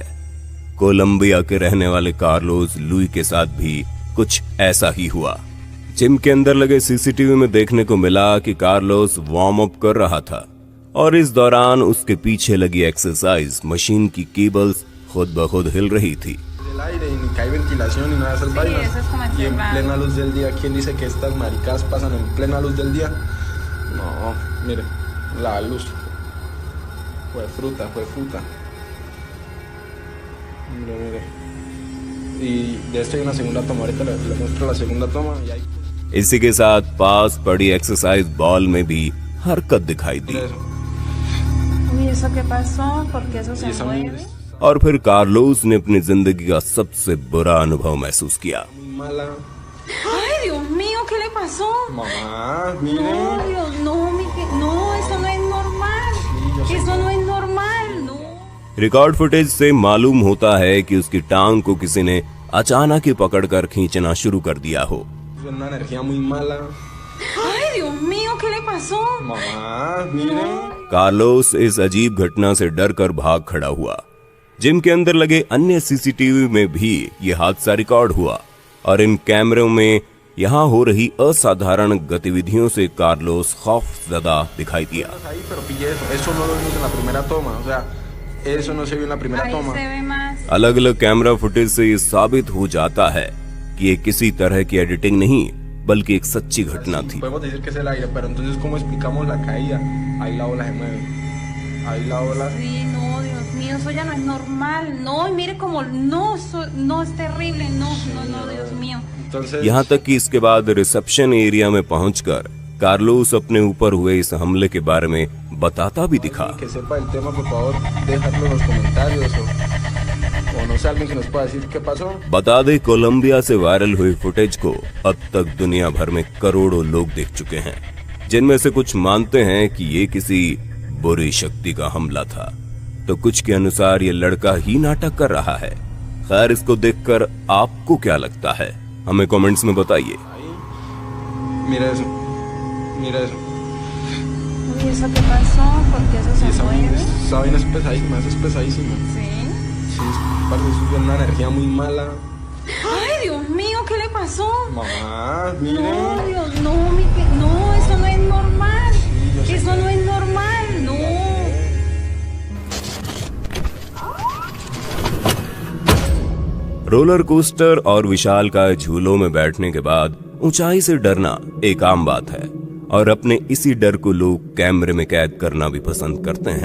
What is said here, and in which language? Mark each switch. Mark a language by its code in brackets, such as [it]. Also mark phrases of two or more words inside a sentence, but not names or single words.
[hi] कोलंबिया के रहने वाले कार्लोस लुई के साथ भी कुछ ऐसा ही हुआ। जिम के अंदर लगे सीसीटीवी में देखने को मिला कि कार्लोस [en] warm up [hi] कर रहा था और इस दौरान उसके पीछे लगी [en] exercise machine [hi] की केबल्स खुद ब खुद हिल रही थी। [es] El aire y ni que hay ventilación ni nada de esas vainas. Eso es como Y en encerrado. plena luz del día, ¿quién dice que estas maricadas pasan en plena luz del día? No, mire, la luz. Fue fruta. Mire, mire. Y de esto hay una segunda toma. Ahorita le muestro la segunda toma y hay... [hi] इसी के साथ पास पड़ी [en] exercise ball [hi] में भी हरकत दिखाई दी [es] Mire eso. Uy, ¿eso qué pasó? ¿Por qué eso Y se esa mueve? [hi] और फिर कार्लोस ने अपनी जिंदगी का सबसे बुरा अनुभव महसूस किया। [es] muy mala. Ay, Dios mío, ¿qué le pasó? Mamá, mire. No, Dios, no, no, eso no es normal. Sí, yo sé Eso que- no es normal, no. [en] record footage [hi] से मालूम होता है कि उसकी टांग को किसी ने अचानक ही पकड़कर खींचना शुरू कर दिया हो। [es] Es una energía muy mala. Ay, Dios mío, ¿qué le pasó? Mamá, mire. [hi] कार्लोस इस अजीब घटना से डर कर भाग खड़ा हुआ। जिम के अंदर लगे अन्य सीसीटीवी में भी ये हादसा रिकॉर्ड हुआ और इन कैमरों में यहाँ हो रही असाधारण गतिविधियों से कार्लोस खौफजदा दिखाई दिया। [es] Ahí, pero pillé eso. Eso no lo vimos en la primera toma. O sea, eso no se vio en la primera Ahí toma. se ve más. [hi] अलग अलग [en] camera footage [hi] से ये साबित हो जाता है कि ये किसी तरह की एडिटिंग नहीं बल्कि एक सच्ची घटना थी। [es] Podemos decir que es el aire, pero entonces ¿cómo explicamos la caída? Ahí la ola se mueve. Ahí la ola. Sí, no, Dios mío, eso ya no es normal. No, y mire como, no, no es terrible, no, no, Dios mío. Entonces, [hi] यहाँ तक कि इसके बाद [en] reception area [hi] में पहुंचकर कार्लोस अपने ऊपर हुए इस हमले के बारे में बताता भी दिखा। [es] que sepa el tema, por favor, déjalo en los comentarios o no sé, alguien que nos pueda decir qué pasó. [hi] बता दे कोलंबिया से वायरल हुई फुटेज को अब तक दुनिया भर में करोड़ों लोग देख चुके हैं, जिनमें से कुछ मानते हैं कि ये किसी बुरी शक्ति का हमला था तो कुछ के अनुसार ये लड़का ही नाटक कर रहा है। खैर, इसको देखकर आपको क्या लगता है हमें कमेंट्स में बताइए। [es] Mira eso. Mira eso. Uy, ¿eso qué pasó? ¿Por qué eso Y se esa mueve? vaina es pesadísima, eso es pesadísimo. Sí. Sí, parce, eso es una energía muy mala. Ay, Dios mío, ¿qué le pasó? Mamá, mire. No, Dios, no, no, eso no es normal. Sí, yo sé Eso que- no es normal, no. [en] roller coaster [hi] और विशालकाय झूलों में बैठने के बाद ऊंचाई से डरना एक आम बात है और अपने इसी डर को लोग कैमरे में कैद करना भी पसंद करते हैं।